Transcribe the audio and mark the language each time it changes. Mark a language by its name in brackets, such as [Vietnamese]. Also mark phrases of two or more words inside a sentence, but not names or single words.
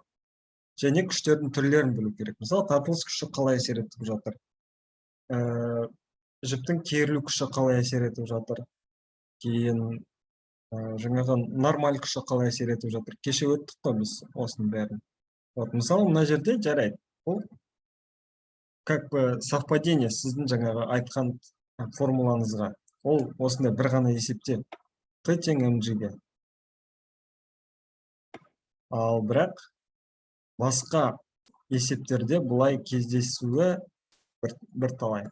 [Kazakh] Және күштердің түрлерін білу керек. Мысалы, тартылыс күші қалай әсер етіп жатыр. Жіптің керілу күші қалай әсер етіп жатыр. Кейін жаңағы нормаль күші қалай әсер етіп жатыр. Кеше өттік қой біз осының бәрін. Мысалы, мына жерде жарайды. Бұл [Russian] как бы совпадение [Kazakh] сіздің жаңағы айтқан формулаңызға. Ол осындай бір ғана есепте Т тең mg-ге. Ал бірақ басқа есептерде бұлай кездесуі бір талай.